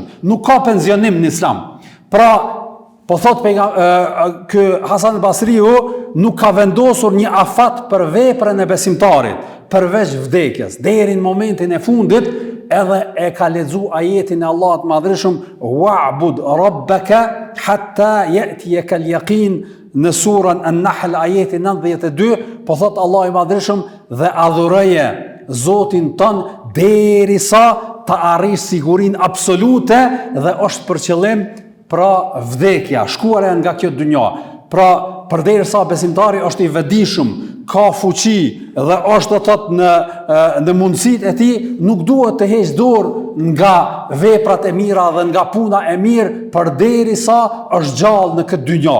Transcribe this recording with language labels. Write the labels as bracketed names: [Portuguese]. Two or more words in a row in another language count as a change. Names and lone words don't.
[Albanian] Nuk ka pensionim në islam. Pra, po thot ky Hasan al-Basriu, nuk ka vendosur një afat për veprën e besimtarit, përveç vdekjes. Deri në momentin e fundit, edhe e ka lexu ajetin e Allahut Madhreshëm, [Arabic] واعبد ربك حتى يأتيك اليقين, [Albanian] në surën An-Nahl ajeti 92, po thot Allah i Madhreshëm, dhe adhuroje Zotin ton derisa të arrish sigurinë absolute, dhe është për qëllim pra vdekja, shkuara nga kjo dynja. Pra përderisa besimtari është i vetëdijshëm, ka fuqi dhe është thot në mundësitë e tij, nuk duhet të heqë dorë nga veprat e mira dhe nga puna e mirë, përderisa është gjallë në këtë dynja.